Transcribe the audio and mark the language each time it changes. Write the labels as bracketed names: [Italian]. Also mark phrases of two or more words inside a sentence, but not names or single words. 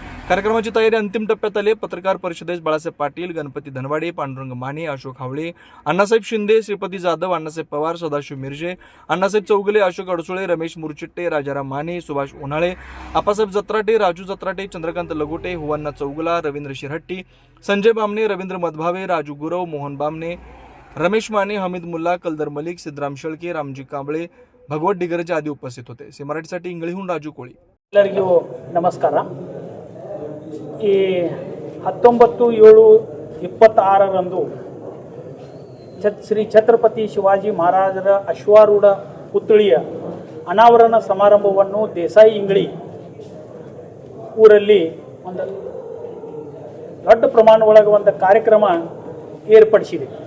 [Marathi] कार्यक्रमाची तयारी अंतिम टप्प्यात आली. पत्रकार परिषदेस बाळासाहेब पाटील, गणपती धनवाडे, पांडुरंग माने, अशोक हावळे, अण्णासाहेब शिंदे, श्रीपती जाधव, अण्णासाहेब पवार, सदाशिव मिरजे, अण्णासाहेब चौगुले, अशोक अडसुळे, रमेश मुरचिट्टे, राजाराम माने, सुभाष उन्हाळे, आप्पासाहेब जत्राटे, राजू जत्राटे, चंद्रकांत लगोटे, हुवन्ना चौगुला, रवींद्र शिरहट्टी, संजय बामणे, रवींद्र मधभावे, राजू गुरव, मोहन बामणे, रमेश माने, हमीद मुल्ला, कलदर मलिक, सिद्धराम शेळके, रामजी कांबळे, भगवत डिगरजे आदी उपस्थित होते. सी मराठीसाठी इंगळीहून राजू कोळी. [Kannada] ಎಲ್ಲರಿಗೂ ನಮಸ್ಕಾರ. ಈ 19/7/26ರಂದು ಶ್ರೀ ಛತ್ರಪತಿ ಶಿವಾಜಿ ಮಹಾರಾಜರ ಅಶ್ವಾರೂಢ ಪುತ್ಥಳಿಯ ಅನಾವರಣ ಸಮಾರಂಭವನ್ನು ದೇಸಾಯಿ ಇಂಗಳಿ ಊರಲ್ಲಿ ಒಂದು ದೊಡ್ಡ ಪ್ರಮಾಣ ಒಳಗೆ ಒಂದು ಕಾರ್ಯಕ್ರಮ ಏರ್ಪಡಿಸಿದೆ.